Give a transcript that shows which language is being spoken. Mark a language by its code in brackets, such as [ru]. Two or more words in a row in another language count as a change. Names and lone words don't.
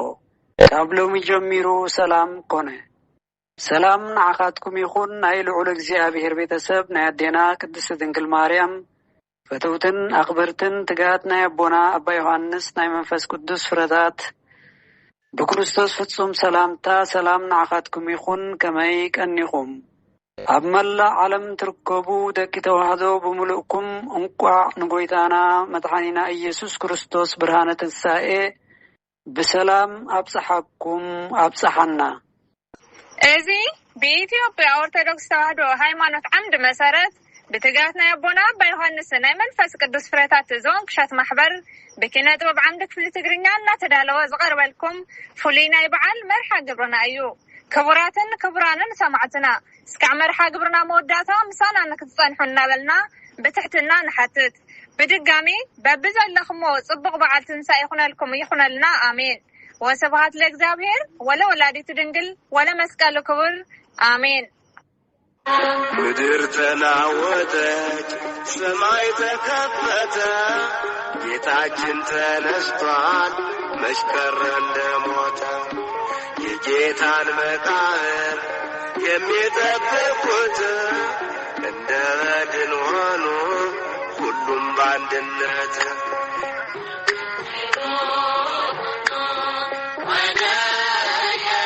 [ti] ካብ ሎሚ ጀሚሩ ሰላም ኮነ። ሰላም ንዓኻትኩም ይኹን። ናይ ልዑል እግዚአብሔር ቤተሰብ ናይ አዴና ቅድስት ድንግል ማርያም ፈተውትን አክበርትን ትጋት ናይ አቦና አባ ዮሐንስ ናይ መንፈስ ቅዱስ ፍረታት ብክርስቶስ ፍጹም ሰላምታ ሰላም ንዓኻትኩም ይኹን። ከመይ ቀኒኹም? ኣብ መላእ ዓለም ትርከቡ ደቂ ተዋህዶ ብምሉእኩም እንቋዕ ንጎይታና መድኃኒና ኢየሱስ ክርስቶስ ብርሃነ ትንሣኤ በሰላም አብጽሐኩም አብጽሐና። [am] እዚ በኢትዮጵያ ኦርቶዶክስ ተዋህዶ ሃይማኖት አምድ መሰረት በትጋትና ያቦና አባ ዮሐንስ [ti] ናይ መንፈስ ቅዱስ ፍሬታት ዘወንቅ እሸት ማህበር በኪነ ጥበብ አምድ ክፍል ትግርኛና ተዳለወ ዝቀርበልኩም ፍሉይ ናይ በዓል መርሃ ግብርና እዩ። ክቡራትን ክቡራንን ሰማዕትና እስካዕ መርሃ ግብርና መወዳእታ ምሳና ንክትጸንሑ እናበልና በትሕትና ንሓትት። በድጋሚ በብዘለኹሞ ጽቡቕ በዓል ትንሣኤ ይኹነልና አሜን። [gez] ወስብሐት ለእግዚአብሔር ወለወላዲቱ ድንግል ወለመስቀሉ ክቡር፣ አሜን። [am] ምድር ተናወጠች፣ ሰማይ ተከፈተ፣ ጌታችን ተነስቷል መች ቀረ እንደሞተ። የጌታን መቃብር የሚጠብቁት እንደ በድን ሆኑ ሁሉም በአንድነት። ወደ